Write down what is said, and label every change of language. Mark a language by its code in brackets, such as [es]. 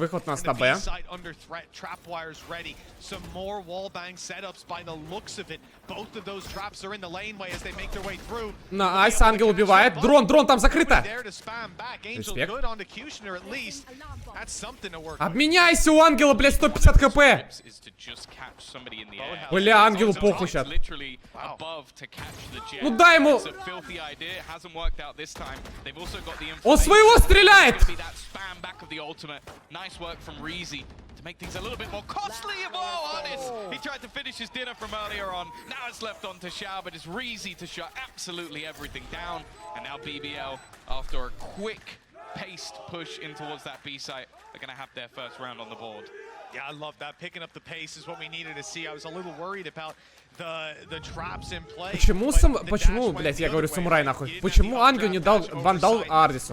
[ru] выход у нас [en] And [ru] на [en] the [ru] Б. [en] B-side under threat. Trapwires ready. Some more wallbang setups by the looks of it. Both of those traps are in the laneway as they make their way through. [ru] Найс, Ангел убивает. Дрон там закрыто. [en] There to spam back. Angel [ru] Респект. [en] good onto Kushner at least. That's something to work. [ru] Обменяйся, у Ангела, блядь, 150 хп. [en] Is to just catch somebody in the air. [ru] Бля, Ангелу похуй сейчас. [en] Literally above to catch the jet. [ru] Ну дай ему. [en] It's a filthy idea. It hasn't worked out this time. They've also got the [ru] Он своего стреляет. [en] It's gonna be that spam back of the ultimate. Nice work from Reezy to make things a little bit more costly. Whoa, Artis! He tried to finish his dinner from earlier on. Now it's left on to Xiao, but it's Reezy to shut absolutely everything down. And now BBL, after a quick paced push in towards that B site, they're gonna have their first round on the board. Yeah, I love that. Picking up the pace is what we needed to see. I was a little worried about the traps in play. [ru] Почему, блядь, я говорю самурай нахуй? Почему Ангел не дал вандал Ардису?